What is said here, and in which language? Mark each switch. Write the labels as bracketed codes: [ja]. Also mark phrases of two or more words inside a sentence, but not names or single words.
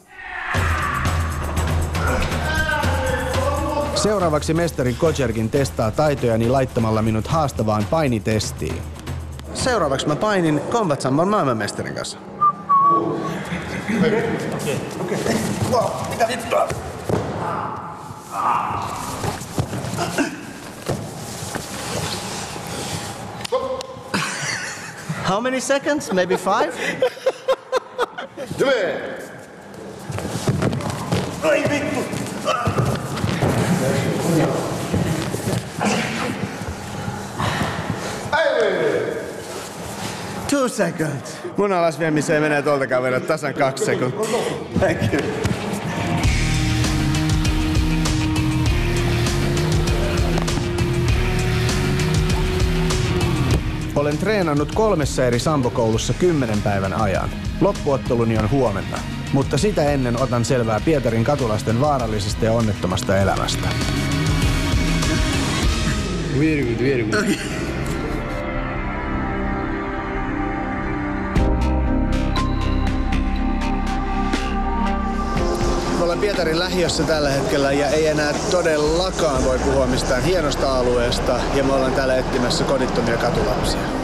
[fi] Seuraavaksi mestari Kocherkin testaa taitojani laittamalla minut haastavaan painitestiin. Seuraavaksi mä painin Combat Sambon maailmanmestarin kanssa. Okei. Wow, mitä vittua? [en] How many seconds? Maybe 5? [fi] Ai vittu! [en] 2 seconds. [fi] Mun alasviemiseen menee tuoltakaan vedä tasan 2 sekuntia. [en] Thank you. [fi] Olen treenannut 3 eri sambokoulussa 10 päivän ajan. Loppuotteluni on huomenna, mutta sitä ennen otan selvää Pietarin katulasten vaarallisesta ja onnettomasta elämästä. [en] Very good. Okay. [fi] Me ollaan Pietarin lähiössä tällä hetkellä ja ei enää todellakaan voi puhua mistään hienosta alueesta ja me ollaan täällä etsimässä kodittomia katulapsia.